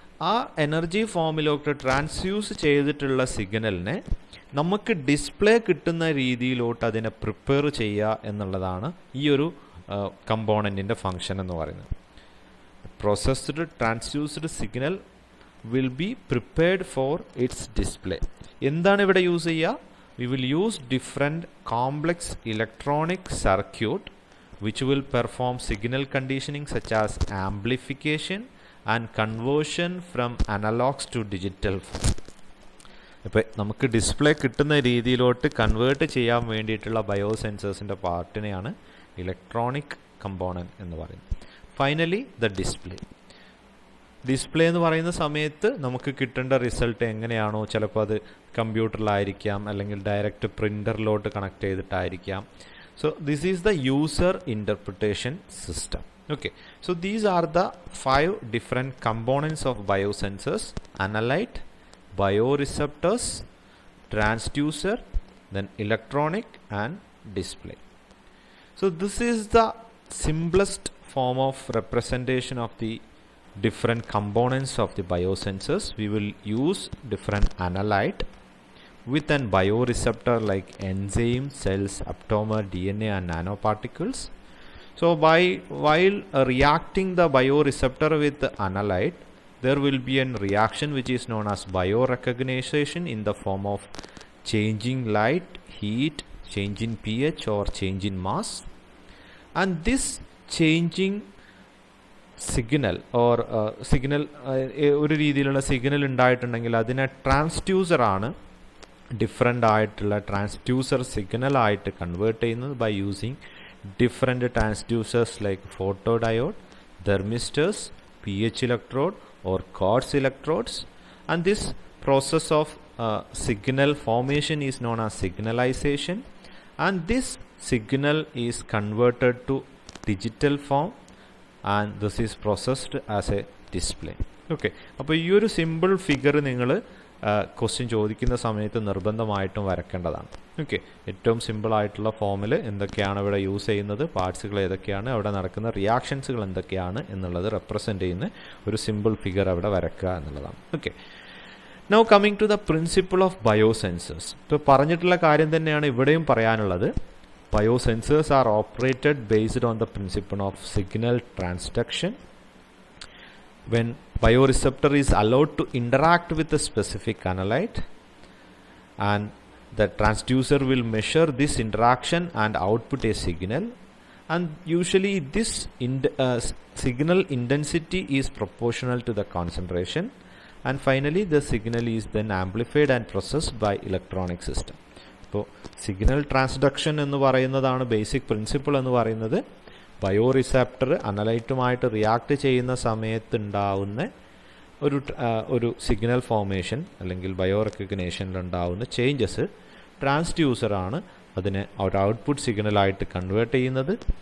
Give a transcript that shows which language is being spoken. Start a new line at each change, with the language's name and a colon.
Malayalam: ആ എനർജി ഫോമിലോട്ട് ട്രാൻസ്ഡ്യൂസ് ചെയ്തിട്ടുള്ള സിഗ്നലിനെ നമുക്ക് ഡിസ്പ്ലേ കിട്ടുന്ന രീതിയിലോട്ട് അതിനെ പ്രിപ്പയർ ചെയ്യുക എന്നുള്ളതാണ് ഈ ഒരു കമ്പോണൻറ്റിൻ്റെ ഫങ്ഷൻ എന്ന് പറയുന്നത്.
English: Processed transduced signal will be prepared for its display.
Malayalam: എന്താണ് ഇവിടെ യൂസ് ചെയ്യുക?
English: We will use different complex electronic circuit which will perform signal conditioning such as amplification and conversion from analogs to digital form.
Malayalam: ഇപ്പോൾ നമുക്ക് display കിട്ടുന്ന രീതിയിലോട്ട് convert ചെയ്യാൻ വേണ്ടിയിട്ടുള്ള ബയോസെൻസേഴ്സിൻ്റെ പാർട്ടിനെയാണ് electronic component എന്ന് പറയുന്നത്. ഫൈനലി ദ ഡിസ്പ്ലേ എന്ന് പറയുന്ന സമയത്ത് നമുക്ക് കിട്ടേണ്ട റിസൾട്ട് എങ്ങനെയാണോ, ചിലപ്പോൾ അത് കമ്പ്യൂട്ടറിലായിരിക്കാം അല്ലെങ്കിൽ direct പ്രിൻ്ററിലോട്ട് connect ചെയ്തിട്ടായിരിക്കാം.
English: So this is the user interpretation system. Okay, so these are the 5 different components of biosensors: analyte, bioreceptors, transducer, then electronic and display. So this is the simplest form of representation of the different components of the biosensors. We will use different analyte with an bioreceptor like enzyme, cells, aptamer, DNA and nanoparticles. So while reacting the bioreceptor with the analyte, there will be a reaction which is known as biorecognition in the form of changing light, heat, change in pH or change in mass. And this changing
Malayalam: signal or signal ഒരു രീതിയിലുള്ള signal ഉണ്ടായിട്ടുണ്ടെങ്കിൽ അതിനെ ട്രാൻസ്ഡ്യൂസറാണ് different ആയിട്ടുള്ള transducer സിഗ്നലായിട്ട് convert ചെയ്യുന്നത്
English: By using different transducers like photo diode, thermistors, P H electrode or quartz electrodes. And this process of signal formation is known as signalization, and this signal is converted to digital form and this is processed as a display.
Malayalam: Okay, അപ്പോൾ ഈ ഒരു simple figure നിങ്ങൾ question ചോദിക്കുന്ന സമയത്ത് നിർബന്ധമായിട്ടും വരക്കേണ്ടതാണ്. Okay, ഏറ്റവും സിമ്പിളായിട്ടുള്ള ഫോമിൽ എന്തൊക്കെയാണ് ഇവിടെ യൂസ് ചെയ്യുന്നത്, പാർട്സുകൾ ഏതൊക്കെയാണ്, അവിടെ നടക്കുന്ന റിയാക്ഷൻസുകൾ എന്തൊക്കെയാണ് എന്നുള്ളത് റെപ്രസെൻ്റ് ചെയ്യുന്ന ഒരു സിമ്പിൾ ഫിഗർ അവിടെ വരക്കുക എന്നുള്ളതാണ്.
English: Okay, now coming to the principle of biosensors.
Malayalam: ഇപ്പോൾ പറഞ്ഞിട്ടുള്ള കാര്യം തന്നെയാണ് ഇവിടെയും പറയാനുള്ളത്.
English: Biosensors are operated based on the principle of signal transduction when bioreceptor is allowed to interact with a specific analyte, and the transducer will measure this interaction and output a signal, and usually this signal intensity is proportional to the concentration, and finally the signal is then amplified and processed by electronic system.
Malayalam: അപ്പോൾ signal transduction എന്ന് പറയുന്നതാണ് basic principle എന്ന് പറയുന്നത്. ബയോറിസെപ്റ്റർ അനലൈറ്റുമായിട്ട് react ചെയ്യുന്ന സമയത്തുണ്ടാവുന്ന ഒരു signal formation അല്ലെങ്കിൽ bio റെക്കഗ്നേഷനിലുണ്ടാവുന്ന changes ട്രാൻസ്ഡ്യൂസറാണ് അതിനെ ഒരു ഔട്ട്പുട്ട് സിഗ്നലായിട്ട് കൺവേർട്ട് ചെയ്യുന്നത്.